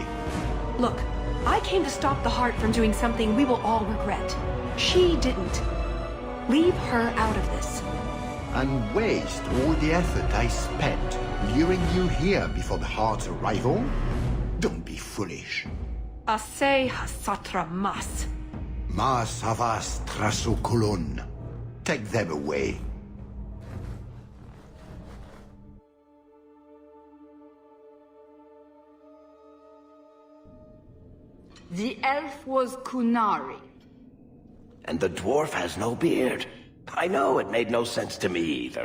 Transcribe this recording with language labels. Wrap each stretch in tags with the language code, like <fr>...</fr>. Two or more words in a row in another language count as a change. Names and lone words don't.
<en>Look, I came to stop the Heart from doing something we will all regret. She didn't. Leave her out of this. And waste all the effort I spent luring you here before the Heart's arrival? Don't be foolish. Asay hasatra mas. Mas havas trasokolon. Take them away. The elf was Kunari. And the dwarf has no beard. I know, it made no sense to me either.</en>